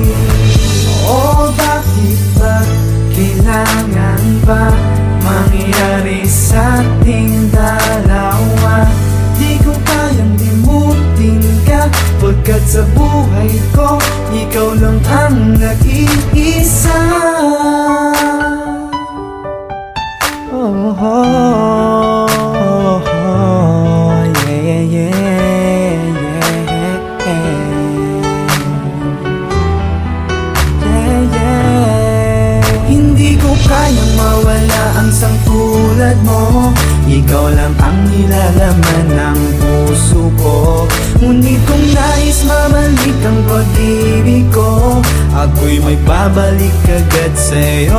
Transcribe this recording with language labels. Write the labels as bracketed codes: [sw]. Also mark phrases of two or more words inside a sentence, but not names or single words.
[tl] Oo, bakit ba kailangan ba mangyari sa ating dalawa? Di ko kayang limutin ka, pagkat sa buhay ko ikaw lang ang nag-iisa. [en] Oh, oh, oh, oh, yeah, yeah, yeah, yeah, yeah. [tl] Hindi ko kayang mawala ang sangtulad mo. Ikaw lang ang nilalaman ng puso ko. Ngunit kung nais mabalik ang pag-ibig ko, ako'y may babalik agad sa'yo.